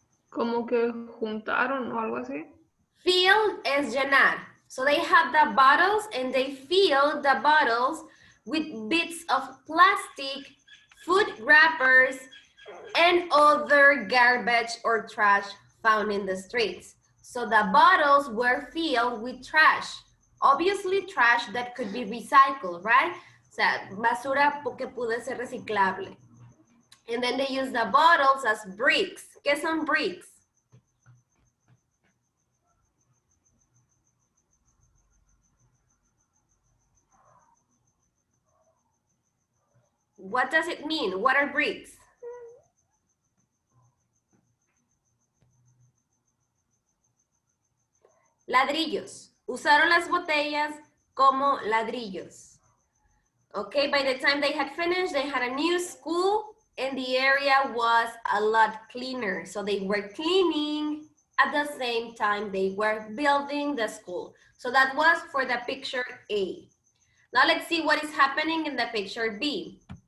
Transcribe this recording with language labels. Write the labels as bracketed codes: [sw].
[es] Como que juntaron o algo así. Field es llenar. [en] So they have the bottles and they fill the bottles with bits of plastic, food wrappers, and other garbage or trash found in the streets. So the bottles were filled with trash. Obviously trash that could be recycled, right? [es] O sea, basura que puede ser reciclable. [en] And then they use the bottles as bricks. [es] ¿Qué son bricks? [en] What does it mean? What are bricks? [es] Ladrillos. Usaron las botellas como ladrillos. [en] Okay, by the time they had finished, they had a new school and the area was a lot cleaner. So they were cleaning at the same time they were building the school. So that was for the picture A. Now let's see what is happening in the picture B.